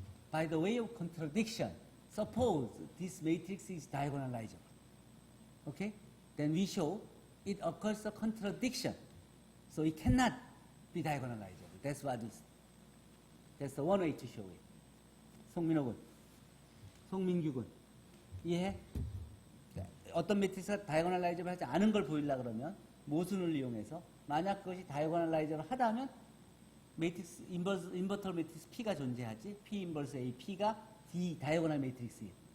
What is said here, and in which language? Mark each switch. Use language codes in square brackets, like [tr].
[en] By the way of contradiction, suppose this matrix is diagonalizable. Okay? Then we show it occurs a contradiction. So it cannot be diagonalizable. That's what is. That's the one way to show it. [ko] 송민호 군, 송민규 군, 이해해? 어떤 매트리스가 다이고널라이저블 하지 않은 걸 보이려고 그러면 모순을 이용해서 만약 그것이 다이고널라이저블 하다면 매트리스 인버터 매트리스 P가 존재하지. P 인버스 A P가 D 다이고널 매트리스예요.